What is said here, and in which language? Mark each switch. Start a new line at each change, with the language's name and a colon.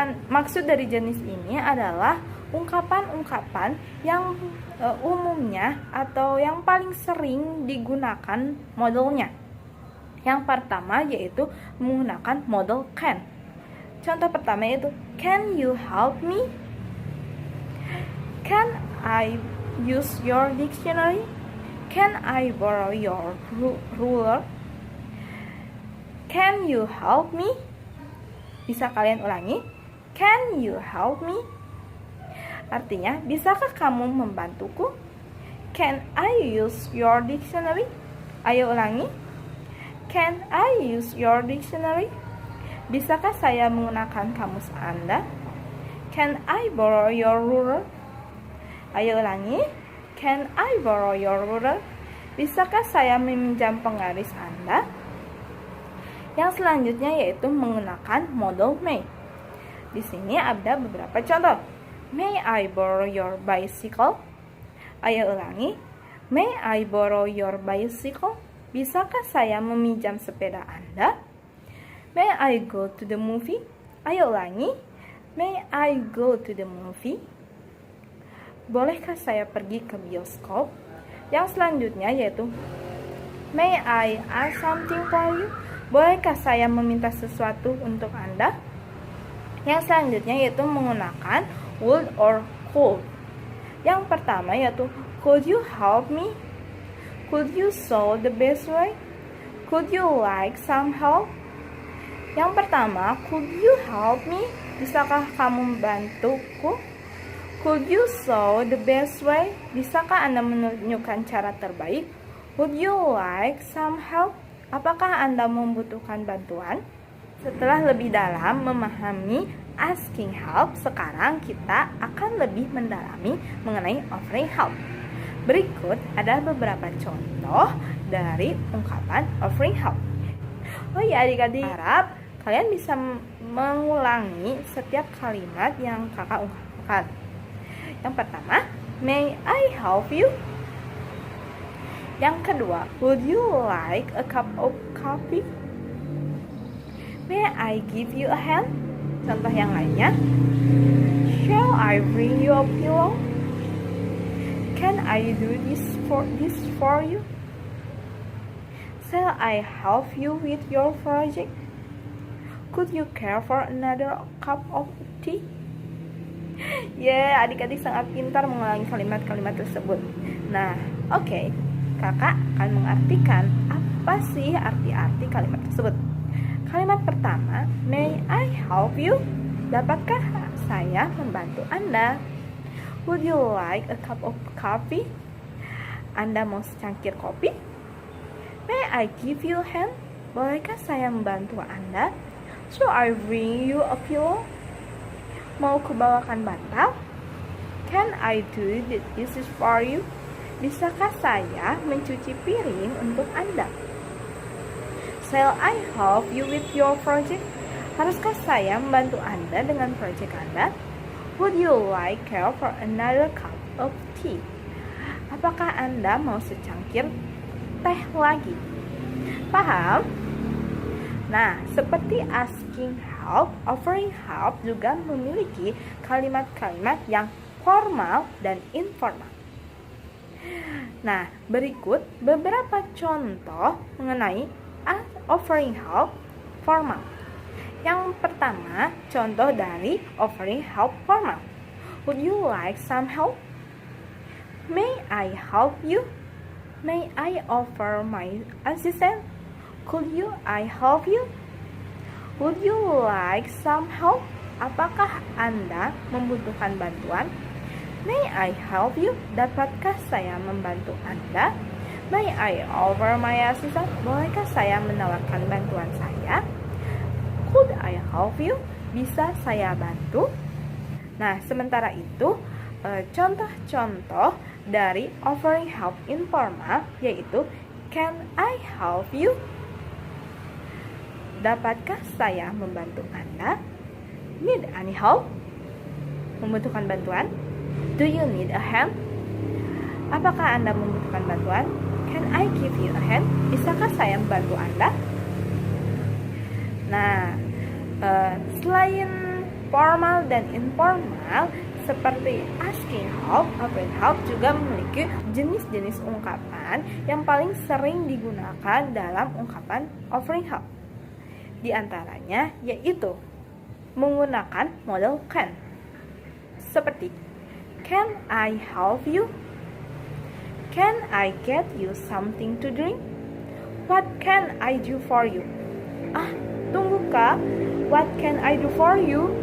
Indonesian: Maksud dari jenis ini adalah ungkapan-ungkapan yang umumnya atau yang paling sering digunakan modelnya. Yang pertama yaitu menggunakan model can. Contoh pertama yaitu
English: can you help me? Can I use your dictionary? Can I borrow your ruler? Can you help me?
Indonesian: Bisa kalian ulangi?
English: Can you help me?
Indonesian: Artinya, bisakah kamu membantuku?
English: Can I use your dictionary?
Indonesian: Ayo ulangi.
English: Can I use your dictionary?
Indonesian: Bisakah saya menggunakan kamus Anda?
English: Can I borrow your ruler?
Indonesian: Ayo ulangi.
English: Can I borrow your ruler?
Indonesian: Bisakah saya meminjam penggaris Anda? Yang selanjutnya yaitu menggunakan model may. Di sini ada beberapa contoh.
English: May I borrow your bicycle?
Indonesian: Ayo ulangi.
English: May I borrow your bicycle?
Indonesian: Bisakah saya meminjam sepeda Anda?
English: May I go to the movie?
Indonesian: Ayo ulangi.
English: May I go to the movie?
Indonesian: Bolehkah saya pergi ke bioskop? Yang selanjutnya yaitu
English: May I ask something for you?
Indonesian: Bolehkah saya meminta sesuatu untuk Anda? Yang selanjutnya yaitu menggunakan would or could. Yang pertama yaitu
English: could you help me? Could you show the best way? Could you like some help?
Indonesian: Yang pertama,
English: could you help me?
Indonesian: Bisakah kamu membantuku?
English: Could you show the best way?
Indonesian: Bisakah Anda menunjukkan cara terbaik?
English: Would you like some help?
Indonesian: Apakah Anda membutuhkan bantuan? Setelah lebih dalam memahami asking help, sekarang kita akan lebih mendalami mengenai offering help. Berikut ada beberapa contoh dari ungkapan offering help. Oh ya adik-adik, harap kalian bisa mengulangi setiap kalimat yang kakak ungkapkan. Yang pertama,
English: may I help you?
Indonesian: Yang kedua,
English: would you like a cup of coffee? May I give you a hand?
Indonesian: Contoh yang lainnya,
English: shall I bring you a pillow? Can I do this for you? Shall I help you with your project? Could you care for another cup of tea?
Indonesian: Adik-adik sangat pintar mengulangi kalimat-kalimat tersebut. Nah, oke. Kakak akan mengartikan apa sih arti-arti kalimat tersebut. Kalimat pertama,
English: may I help you?
Indonesian: Dapatkah saya membantu Anda?
English: Would you like a cup of coffee?
Indonesian: Anda mau secangkir kopi?
English: May I give you a hand?
Indonesian: Bolehkah saya membantu Anda?
English: Shall I bring you a pillow?
Indonesian: Mau kubawakan bantal?
English: Can I do the dishes for you?
Indonesian: Bisakah saya mencuci piring untuk Anda?
English: Shall I help you with your project?
Indonesian: Haruskah saya membantu Anda dengan proyek Anda?
English: Would you like care for another cup of tea?
Indonesian: Apakah Anda mau secangkir teh lagi? Paham? Nah, seperti asking help, offering help juga memiliki kalimat-kalimat yang formal dan informal. Nah, berikut beberapa contoh mengenai offering help formal. Yang pertama, contoh dari offering help formal.
English: Would you like some help? May I help you? May I offer my assistance? Could I help you? Would you like some help?
Indonesian: Apakah Anda membutuhkan bantuan?
English: May I help you?
Indonesian: Dapatkah saya membantu Anda?
English: May I offer my assistance?
Indonesian: Bolehkah saya menawarkan bantuan saya?
English: Could I help you?
Indonesian: Bisa saya bantu? Nah, sementara itu, contoh-contoh dari offering help informal yaitu
English: can I help you?
Indonesian: Dapatkah saya membantu Anda?
English: Need any help?
Indonesian: Membutuhkan bantuan?
English: Do you need a hand?
Indonesian: Apakah Anda membutuhkan bantuan?
English: Can I give you a hand?
Indonesian: Bisakah saya membantu Anda? Nah, selain formal dan informal, seperti asking help, offering help juga memiliki jenis-jenis ungkapan yang paling sering digunakan dalam ungkapan offering help. Di antaranya yaitu menggunakan model can. Seperti
English: can I help you? Can I get you something to drink? What can I do for you?
Indonesian: Tunggu Kak,
English: what can I do for you?